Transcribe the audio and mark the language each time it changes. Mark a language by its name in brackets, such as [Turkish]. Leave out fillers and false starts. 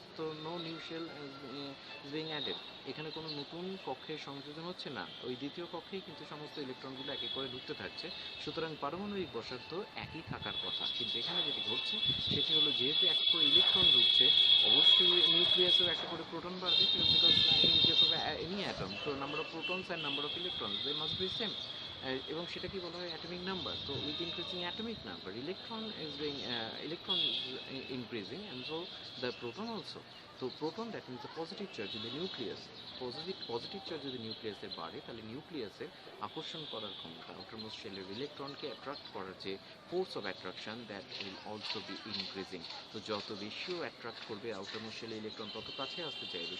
[English] তো no new shell being added, [Bangla] এখানে কোনো নতুন কক্ষের সংযোজন হচ্ছে না, ওই দ্বিতীয় কক্ষেই কিন্তু সমস্ত ইলেকট্রনগুলো এক এক করে ঢুকতে থাকছে। সুতরাং পারমাণবিক ব্যাসার্ধ একই থাকার কথা, কিন্তু এখানে যেটি ঘটছে সেটি হলো যেহেতু এক করে ইলেকট্রন ঢুকছে, অবশ্যই নিউক্লিয়াসেও একটা করে প্রোটন বাড়বে, [English] Because in case of any atom তো number of protons and number of electrons they must be same. [Bangla] এবং সেটা কি বলা হয় অ্যাটমিক নাম্বার। [English] তো with increasing atomic number electron is increasing and so the proton also. তো proton that means the positive charge in the nucleus, [Bangla] positive charge যদি নিউক্লিয়াসে বাড়ে তাহলে নিউক্লিয়াসের আকর্ষণ করার ক্ষমতা, আউটারমোস্ট শেলের ইলেকট্রনকে অ্যাট্রাক্ট করার যে [English] Force of attraction that will also be increasing. [Bangla] তো যত বেশিও অ্যাট্রাক্ট করবে আউটারমোস্ট শেলের ইলেকট্রন তত কাছে আসতে চাইবে।